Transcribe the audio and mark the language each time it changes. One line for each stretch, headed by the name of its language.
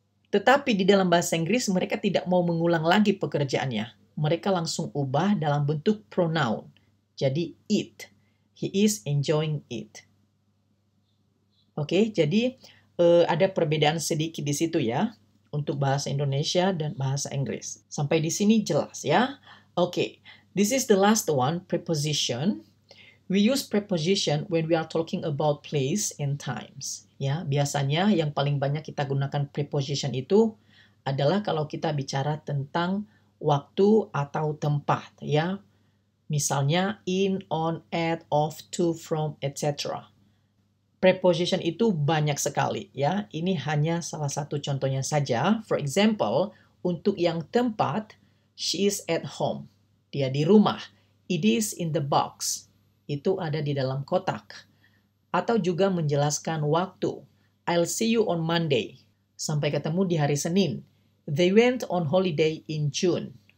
Indonesian: Tetapi di dalam bahasa Inggris mereka tidak mau mengulang lagi pekerjaannya. Mereka langsung ubah dalam bentuk pronoun. Jadi it. He is enjoying it. Oke, jadi ada perbedaan sedikit di situ ya. Untuk bahasa Indonesia dan bahasa Inggris. Sampai di sini jelas ya.
English: Oke, this is the last one, preposition. We use preposition when we are talking about place and times.
Indonesian: Ya, biasanya yang paling banyak kita gunakan preposition itu adalah kalau kita bicara tentang waktu atau tempat, ya. Misalnya in, on, at, of, to, from, etc. Preposition itu banyak sekali, ya. Ini hanya salah satu contohnya saja.
English: For example,
Indonesian: untuk yang tempat,
English: she is at home.
Indonesian: Dia di rumah.
English: It is in the box.
Indonesian: Itu ada di dalam kotak. Atau juga menjelaskan waktu.
English: I'll see you on Monday.
Indonesian: Sampai ketemu di hari Senin.
English: They went on holiday in June.